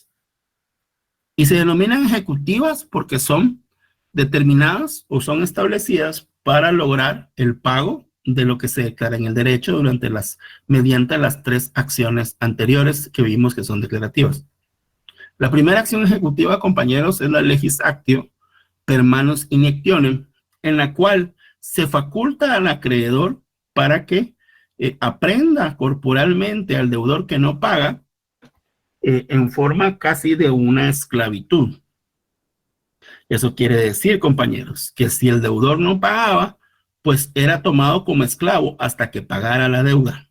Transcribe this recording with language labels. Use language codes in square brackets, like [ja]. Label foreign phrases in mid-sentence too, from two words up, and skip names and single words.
[es] Y se denominan ejecutivas porque son determinadas o son establecidas para lograr el pago de lo que se declara en el derecho mediante las 3 acciones anteriores que vimos que son declarativas. La primera acción ejecutiva, compañeros, es la [la] legis actio per manus injectionem, [es] en la cual se faculta al acreedor para que aprenda corporalmente al deudor que no paga en forma casi de una esclavitud. Eso quiere decir, compañeros, que si el deudor no pagaba, pues era tomado como esclavo hasta que pagara la deuda.